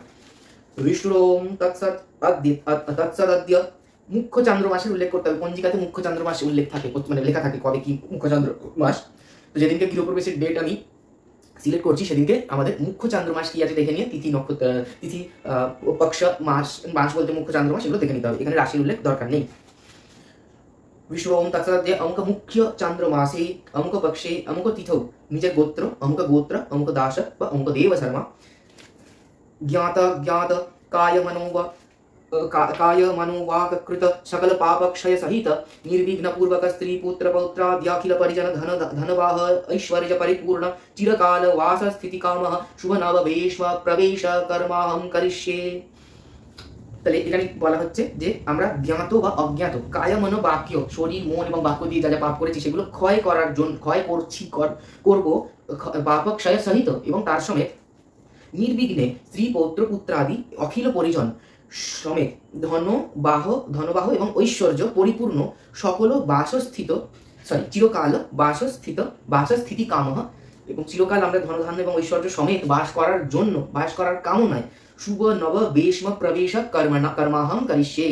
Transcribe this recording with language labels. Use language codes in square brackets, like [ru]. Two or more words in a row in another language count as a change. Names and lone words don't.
[sa] বিষ্ণুরোম তৎসৎ তৎসদ্য [bn] মুখ্য চান্দ্র মাসের উল্লেখ করতে হবে, পঞ্জিকাতে মুখ্য চান্দ্র মাস উল্লেখ থাকে, মানে লেখা থাকে কবে কি মুখ্য চান্দ্র মাস। তো যেদিনকে গৃহপ্রবেশের ডেট আমি সিলেক্ট করছি সেদিনকে আমাদের মুখ্য চান্দ্র মাস কি আছে দেখে নিয়ে তিথি নক্ষত্র তিথি পক্ষ মাস মাস বলতে মুখ্য চান্দ্র মাস এগুলো দেখে নিতে হবে, এখানে রাশির উল্লেখ দরকার নেই। [sa] विष्णु ओम तत्सद्य अमुक मुख्य चांद्रमासे अमुक पक्षे अमुक तिथौ निज गोत्र अमुक गोत्र अमुक दास व अमुक देव शर्मा ज्ञात ज्ञात काय मनोवाक कृत सकल पाप क्षय सहित निर्विघ्न पूर्वक स्त्री पुत्र पौत्राद्याखिल परिजन धन धनवाह ऐश्वर्य परिपूर्ण चिरकाल वास स्थिति कामः शुभ नववेश प्रवेश कर्माहं करिष्ये। [bn] তাহলে এখানে বলা হচ্ছে যে আমরা জ্ঞাত বা অজ্ঞাত কায় মন বাক্য শরীর মন এবং বাক্য দিয়ে যা যা পাপ করেছি সেগুলো ক্ষয় করার জন্য ক্ষয় করব পাপ ক্ষয় সহিত এবং তার সমেত নির্বিঘ্নে স্ত্রী পৌত্র পুত্রাদি অখিল পরিজন সমেত ধনবাহ এবং ঐশ্বর্য পরিপূর্ণ সকল চিরকাল বাসস্থিতি কামহ এবং চিরকাল আমরা ধনধান্য এবং ঐশ্বর্য সমেত বাস করার কামনায় [sa] শুভ নব বেশম প্রবেশ কর্মাহম করিষ্যে।